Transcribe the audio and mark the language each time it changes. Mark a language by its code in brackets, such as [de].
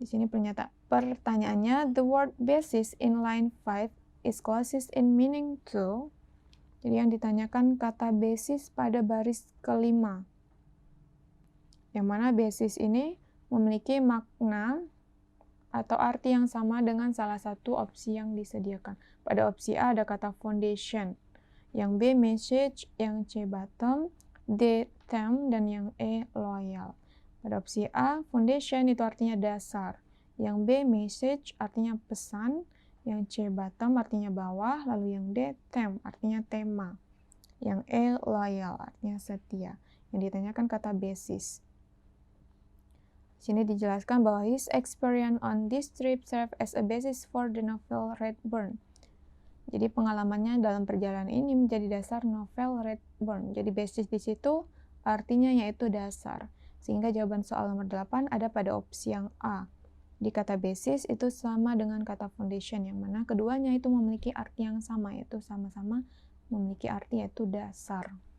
[id] Di sini pertanyaannya, [en] the word basis in line 5 is closest in meaning to. [id] Jadi yang ditanyakan kata basis pada baris kelima. Yang mana basis ini memiliki makna atau arti yang sama dengan salah satu opsi yang disediakan. Pada opsi A ada kata foundation, yang B message, yang C bottom, D theme, dan yang E loyal. Pada opsi A, foundation itu artinya dasar, yang B message artinya pesan, yang C bottom artinya bawah, lalu yang D theme artinya tema, yang E loyal artinya setia. Yang ditanyakan kata basis. Sini dijelaskan bahwa [en] his experience on this trip served as a basis for the novel Redburn. [id] Jadi pengalamannya dalam perjalanan ini menjadi dasar novel Redburn. Jadi basis di situ artinya yaitu dasar. Sehingga jawaban soal nomor 8 ada pada opsi yang A. Di kata basis itu sama dengan kata foundation, yang mana keduanya itu memiliki arti yang sama, yaitu sama-sama memiliki arti yaitu dasar.